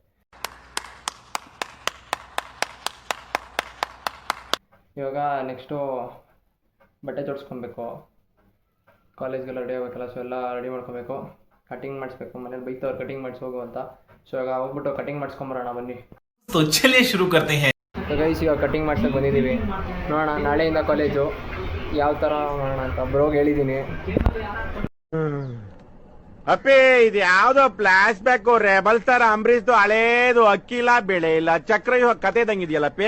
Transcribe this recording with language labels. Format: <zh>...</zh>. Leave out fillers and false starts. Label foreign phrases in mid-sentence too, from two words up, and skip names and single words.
<kn>ಇವಾಗ ನೆಕ್ಸ್ಟು ಬಟ್ಟೆ ಜೋಡಿಸ್ಕೊಬೇಕು, ಕಾಲೇಜ್ಗೆಲ್ಲ ರೆಡಿ ಆಗಬೇಕಲ್ಲ. ಸೊ ಎಲ್ಲ ರೆಡಿ ಮಾಡ್ಕೊಬೇಕು. ಕಟಿಂಗ್ ಮಾಡಿಸ್ಬೇಕು, ಮನೇಲಿ ಬೈತವ್ರು ಕಟಿಂಗ್ ಮಾಡಿಸಿ ಹೋಗು ಅಂತ. ಸೊ ಇವಾಗ ಹೋಗ್ಬಿಟ್ಟು ಕಟಿಂಗ್ ಮಾಡಿಸ್ಕೊಂಬರೋಣ ಬನ್ನಿ.</kn> <hi>तो चलिए शुरू करते हैं.</hi> <en>so guys</en> <kn>ಈಗ ಕಟಿಂಗ್ ಮಾಡ್ಸಕ್ಕೆ ಬಂದಿದ್ದೀವಿ. ನೋಡೋಣ ನಾಳೆಯಿಂದ ಕಾಲೇಜು ಯಾವ ಥರ ಮಾಡೋಣ ಅಂತ ಬ್ರೋಗೆ ಹೇಳಿದ್ದೀನಿ. ಅಪ್ಪೇ ಇದು ಯಾವ್ದೋ</kn> <en>flash back</en> <kn>ರೆಬಲ್ ಸ್ಟಾರ್ ಅಂಬರೀಶ್ ಹಳೇದು ಅಕ್ಕಿಲ್ಲ ಬೆಳೆ ಇಲ್ಲ ಚಕ್ರ ಇವಾಗ ಕತೆ ಇದಂಗಿದೆಯಲ್ಲಪ್ಪೇ.</kn>